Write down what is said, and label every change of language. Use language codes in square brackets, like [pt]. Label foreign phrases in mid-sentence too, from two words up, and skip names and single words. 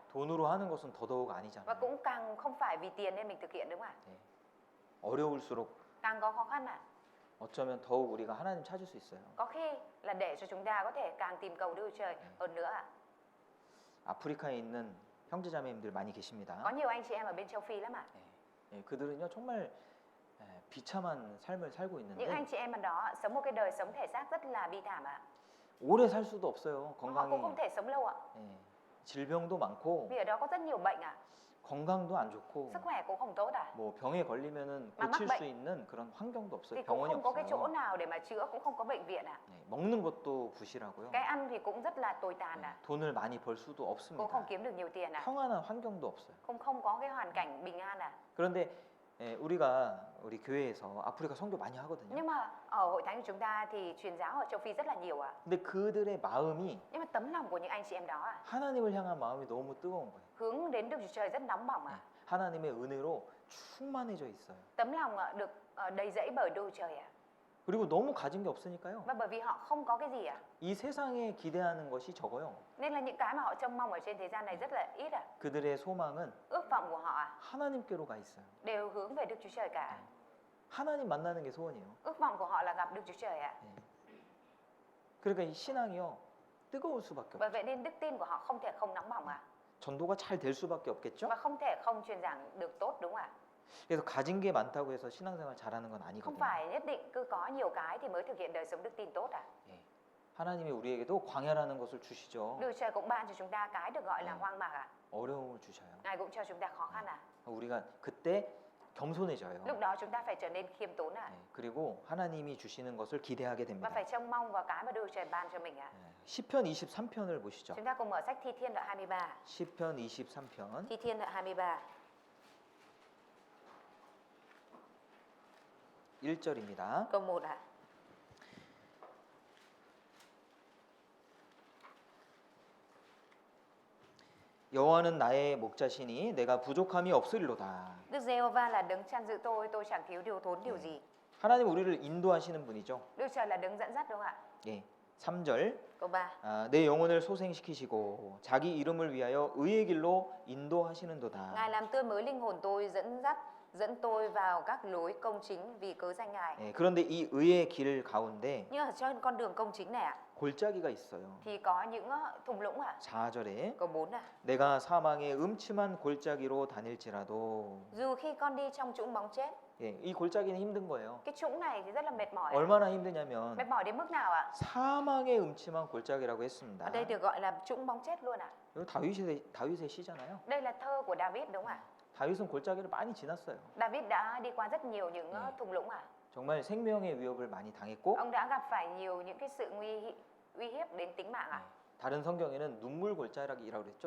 [ko] 돈으로 하는 것은 더더욱 [vi] và [ko] 아니잖아요. [vi] cũng càng không phải vì tiền nên mình thực hiện đúng không ạ? [ko] 예. 어려울수록 [vi] Càng có khó khăn ạ, [ko] 어쩌면 더욱 우리가 하나님 찾을 수 있어요. [vi] có khi là để cho chúng ta có thể càng tìm cầu Đức Chúa Trời hơn nữa ạ. [ko] 아프리카에 있는 형제자매님들 많이 계십니다. [vi] Có nhiều anh chị em ở bên châu Phi lắm ạ. [ko] 예, 그들은요 정말 비참한 삶을 살고 [vi] Những anh [ko] 있는데 [vi] chị em ở đó sống một cái đời sống thể xác rất là bi thảm ạ. [ko] 오래 살 수도 없어요. [vi] Họ cũng [ko] 건강이 [vi] không thể sống lâu ạ. [ko] 질병도 많고 [vi] Vì ở đó có rất nhiều bệnh ạ. [ko] 건강도 안 좋고 [vi] Sức khỏe cũng không tốt ạ. [ko] 뭐 병에 걸리면은 막 고칠 [vi] bệnh. [ko] 수 있는 그런 환경도 없어요. [vi] Thì cũng [ko] 병원이 [vi] không có cái chỗ [ko] 없어요. [vi] nào để mà chữa, cũng không có bệnh viện ạ. [ko] 먹는 것도 부실하고요. [vi] Cái ăn thì cũng rất là tồi tàn ạ. [ko] 돈을 많이 벌 수도 [vi] Cũng [ko] 없습니다. [vi] không kiếm được nhiều tiền ạ. [ko] 평안한 환경도 없어요. [vi] Cũng không có cái hoàn cảnh bình an ạ. [ko] 그런데 우리가 우리 교회에서 아프리카 선교 많이 하거든요. [vi] Nhưng mà ở hội thánh của chúng ta thì truyền giáo ở châu Phi rất là nhiều ạ. [ko] 근데 그들의 마음이 [vi] Nhưng mà tấm lòng của những anh chị em đó ạ, [ko] 하나님을 향한 마음이 너무 뜨거운 거예요. [vi] hướng đến Đức Chúa Trời rất nóng bỏng ạ. [ko] 하나님의 은혜로 충만해져 있어요. [vi] Tấm lòng ạ, được đầy dẫy bởi Đức Chúa Trời ạ. [ko] 그리고 너무 가진 게 없으니까요. [vi] Và bởi vì họ không có cái gì ạ, [ko] 이 세상에 기대하는 것이 적어요. [vi] nên là những cái mà họ trông mong ở trên thế gian này rất là ít ạ. [ko] 그들의 소망은 [vi] Ước vọng của họ ạ, [ko] 하나님께로 가 있어요. [vi] đều hướng về Đức Chúa Trời cả. [ko] 하나님 만나는 게 소원이에요. [vi] Ước vọng của họ là gặp Đức Chúa Trời ạ. [ko] 그러니까 이 신앙이요 뜨거울 수밖에 [vi] Bởi [ko] 없어요. [vi] vậy nên đức tin của họ không thể không nóng bỏng ạ. [ko] 전도가 잘 될 수밖에 없겠죠. [vi] Và không thể không truyền giảng được tốt đúng không ạ? [ko] 그래서 가진 게 많다고 해서 신앙생활 잘하는 건 [vi] Không [ko] 아니거든요. [vi] phải nhất định cứ có nhiều cái thì mới thực hiện đời sống đức tin tốt ạ. [ko] 하나님이 우리에게도 광야라는 것을 주시죠. [vi] Đức Chúa Trời cũng ban cho chúng ta cái được gọi là hoang mạc ạ. [ko] 어려움을 주셔요. [vi] Ngài cũng cho chúng ta khó khăn ạ. [ko] 우리가 그때 겸손해져요. [vi] Lúc đó chúng ta phải trở nên khiêm tốn ạ. [ko] 그리고 하나님이 주시는 것을 기대하게 [vi] Và [ko] 됩니다. [vi] phải trông mong vào cái mà Đức Chúa Trời ban cho mình ạ. [ko] 시편 23편을 보시죠. [vi] Chúng ta cùng mở sách Thi Thiên đoạn 23. [ko] 시편 23편 [vi] Thi Thiên đoạn 23. [ko] 1절입니다. [vi] Câu 1 ạ. [ko] 여호와는 나의 목자시니 내가 부족함이 없으리로다. [vi] Đức Giê-hô-va là đấng chăn giữ tôi chẳng thiếu điều thốn điều gì. [ko] 하나님 우리를 인도하시는 분이죠. [vi] Đức Trời là đấng dẫn dắt đúng không ạ? [ko] 예. 3절 [vi] Câu 3. [ko] 내 영혼을 소생시키시고 자기 이름을 위하여 의의 길로 인도하시는도다. [vi] Ngài làm tươi mới linh hồn tôi, dẫn tôi vào các lối công chính vì cớ danh Ngài. [ko] 예, 그런데 이 의의 길 가운데 [vi] Nhưng ở trên con đường công chính này ạ, [ko] 골짜기가 있어요. [vi] thì có những thung lũng à? [ko] 4절에 [vi] Câu 4 à? [ko] 내가 사망의 음침한 골짜기로 다닐지라도 [vi] Dù khi con đi trong trũng bóng chết, [ko] 예, 이 골짜기는 힘든 거예요. [vi] cái trũng này thì rất là mệt mỏi. [ko] 얼마나 힘드냐면 [vi] Mệt mỏi đến mức nào ạ? [ko] 사망의 음침한 골짜기라고 했습니다. [vi] Ở đây được gọi là trũng bóng chết luôn ạ. [ko] 이거 다윗의 시잖아요. [vi] Đây là thơ của David đúng không ạ? [ko] 다윗은 골짜기를 많이 지났어요. [vi] David đã đi qua rất nhiều những Ừ. thung lũng ạ. [ko] 정말 생명의 위협을 많이 당했고 [vi] Ông đã gặp phải nhiều những cái sự uy hiếp đến tính mạng ạ. [ko] 다른 성경에는 눈물 골짜기라고 그랬죠.